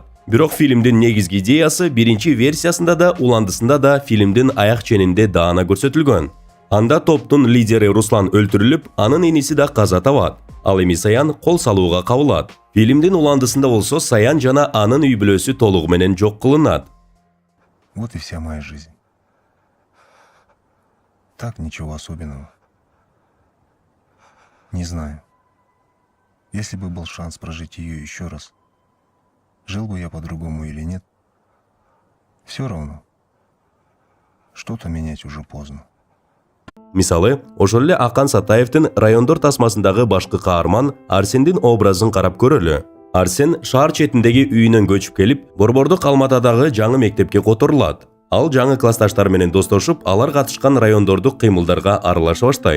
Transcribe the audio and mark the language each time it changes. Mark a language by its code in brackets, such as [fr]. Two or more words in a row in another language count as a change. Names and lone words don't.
[ky] Бирок фильмдин негизги идеясы биринчи версиясында да, уландысында да фильмдин аяк ченинде даана көрсөтүлгөн. Анда топтун лидери Руслан өлтүрүлүп, анын иниси да каза табат. Ал эми Саян кол салууга кабылат. Фильмдин уландысында болсо Саян жана анын үй бүлөсү толугу менен жок кылынат. [ru] Вот и вся моя жизнь. Так, ничего особенного. Не знаю. Если бы был шанс прожить ее еще раз, жил бы я по-другому или нет, все равно. Что-то менять уже поздно. [ky] Мисалы, ошол эле Акан Сатаевдин райондор тасмасындагы башкы каарман Арсендин образын карап көрөлү. Арсен шаар четиндеги үйүнөн көчүп келип, Борбордук Алматадагы жаңы мектепке которулат. Ал жаңы классташтар менен достошуп, алар катышкан райондордук кыймылдарга аралаша баштайт.